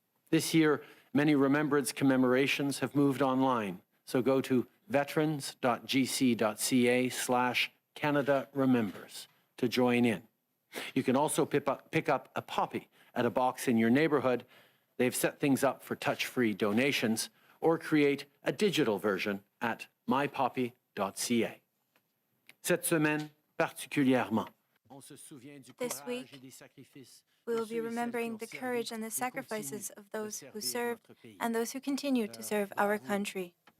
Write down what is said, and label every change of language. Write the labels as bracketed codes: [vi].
[en] This year, many remembrance commemorations have moved online, so go to veterans.gc.ca/Canada Remembers to join in. You can also pick up a poppy at a box in your neighborhood. They've set things up for touch-free donations, or create a digital version at mypoppy.ca. [fr] Cette semaine, particulièrement, [en] this week, we will be remembering the courage and the sacrifices of those who served and those who continue to serve our country.